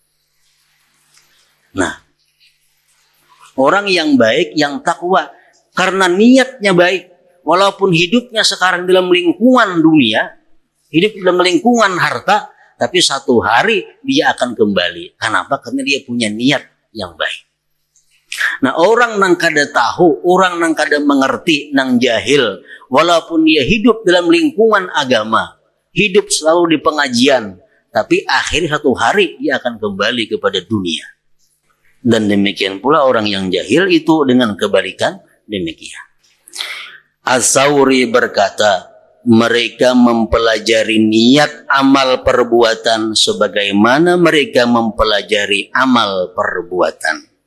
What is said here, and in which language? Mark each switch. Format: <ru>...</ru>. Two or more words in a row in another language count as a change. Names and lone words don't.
<id>Nah, orang yang baik, yang takwa, karena niatnya baik, walaupun hidupnya sekarang dalam lingkungan dunia, hidup dalam lingkungan harta, tapi satu hari dia akan kembali. Kenapa? Karena dia punya niat yang baik. Nah, orang</id> <bjn>nang kada tahu,</bjn> <id>orang</id> <bjn>nang kada mengerti,</bjn> <id>nang jahil, walaupun dia hidup dalam lingkungan agama, hidup selalu di pengajian, tapi akhir satu hari dia akan kembali kepada dunia. Dan demikian pula orang yang jahil itu dengan kebalikan demikian. As-Sawri berkata, mereka mempelajari niat amal perbuatan sebagaimana mereka mempelajari amal perbuatan.</id>